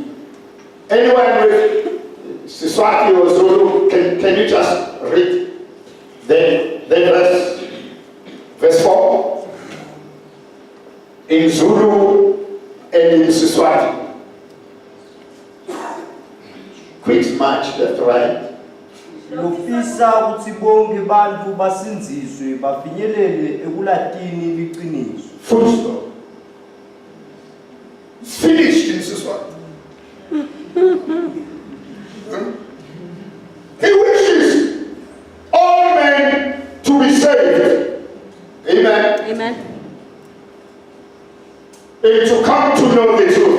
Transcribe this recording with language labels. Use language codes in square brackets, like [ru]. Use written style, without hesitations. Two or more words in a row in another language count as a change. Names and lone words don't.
[en] Anyone with Siswati or Zulu, can you just read the verse 4? In Zulu and in Siswati. Quick march, left, right. [ss] lofisa ukuthi bonke bantu basinziswe bafinyelele ekulatini liqiniso. [en] Full stop. It's finished in this one. He wishes all men to be saved. Amen. Amen. And to come to know the truth.